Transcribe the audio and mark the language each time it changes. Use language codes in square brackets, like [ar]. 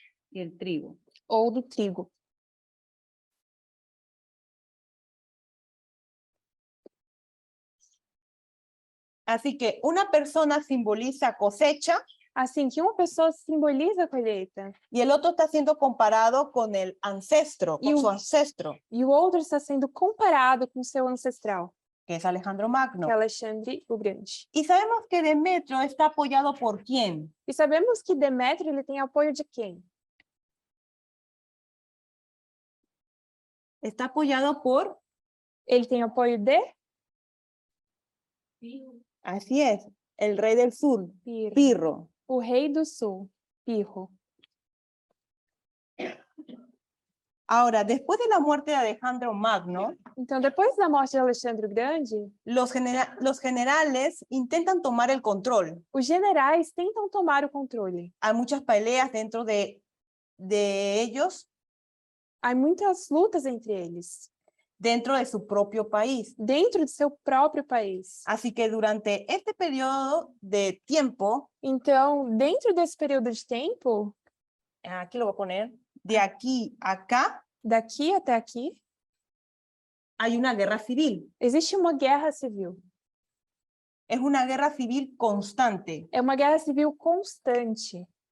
[es] Y el trigo. [pt] ou do trigo. [es] Así que una persona simboliza cosecha [pt] Assim que uma pessoa simboliza a colheita [es] y el otro está siendo comparado con el ancestro, Y con un- su ancestro, [pt] e o outro está sendo comparado com seu ancestral, [es] que es Alejandro [pt] que [es] Magno. [pt] é Alexandre o Grande. [es] Y sabemos que Demetrio está apoyado por quién. [pt] E sabemos que Demétrio ele tem apoio de quem? [es] Está apoyado por, [pt] Ele tem apoio de [es] así es, el rey del sur, Pirro, Pirro. [pt] o rei do sul, Pirro. [es] Ahora, después de la muerte de Alejandro Magno, [pt] Então, depois da morte de Alexandre o Grande, [es] los generales intentan tomar el control. [pt] os generais tentam tomar o controle. [es] Hay muchas peleas dentro de ellos, [pt] Há muitas lutas entre eles, [es] dentro de su propio país. [pt] dentro de seu próprio país. [es] Así que durante este periodo de tiempo, [pt] Então, dentro desse período de tempo, [es] aquí lo voy a poner, de aquí a acá, [pt] daqui até aqui, [es] hay una guerra civil. [pt] existe uma guerra civil. [es] Es una guerra civil constante. [pt] É uma guerra civil constante.